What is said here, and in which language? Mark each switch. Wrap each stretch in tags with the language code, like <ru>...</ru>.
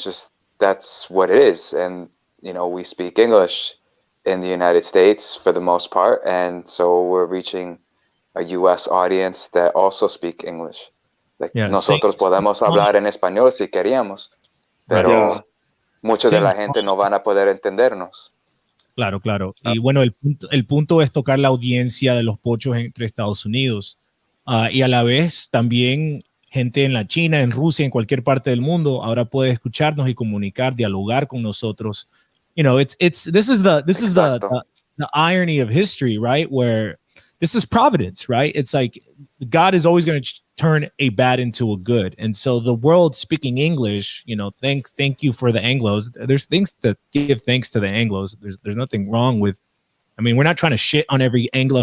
<en>It's just that's what it is. And we speak English in the United States for the most part, and so we're reaching a U.S. audience that also speak English.</en> <es>Like, nosotros podemos hablar en español si queríamos, pero mucha de la gente no van a poder entendernos. Claro. Y bueno, el punto es tocar la audiencia de los pochos entre Estados Unidos y a la vez también gente en la China, en Rusia, en cualquier parte del mundo ahora puede escucharnos y comunicar, dialogar con nosotros.</es> <en>This is the irony of history, right? Where this is providence, right? It's like God is always going to turn a bad into a good. And so the world speaking English, thank you for the Anglos. There's things to give thanks to the Anglos. There's nothing wrong with, I mean, we're not trying to shit on every Anglo.</en>